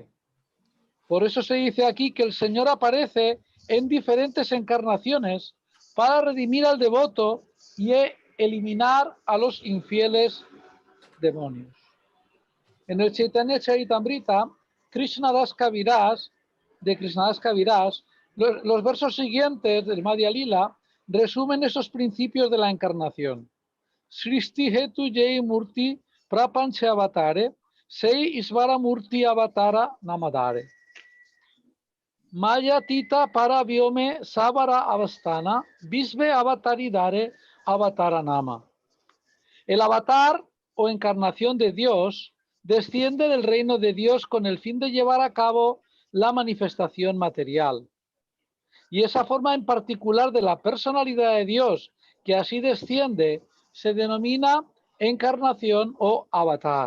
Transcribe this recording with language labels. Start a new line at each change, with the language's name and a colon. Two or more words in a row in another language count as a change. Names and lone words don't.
Spanish: Por eso se dice aquí que el Señor aparece en diferentes encarnaciones para redimir al devoto y eliminar a los infieles demonios. En el Chaitanya Charitamrita, Krishnadas Kaviraj Los versos siguientes del Madhya Lila resumen esos principios de la encarnación.
Bangla: সৃষ্টি হেতু যেই মূর্তি প্রপঞ্চে অবতরে, সেই ঈশ্বর মূর্তি অবতার নাম ধরে. মায়াতীত পরব্যোমে সবার অবস্থান, বিশ্বে অবতরি ধরে অবতার নাম.
Spanish: El avatar o encarnación de Dios desciende del reino de Dios con el fin de llevar a cabo la manifestación material. Y esa forma en particular de la personalidad de Dios que así desciende se denomina encarnación o avatar.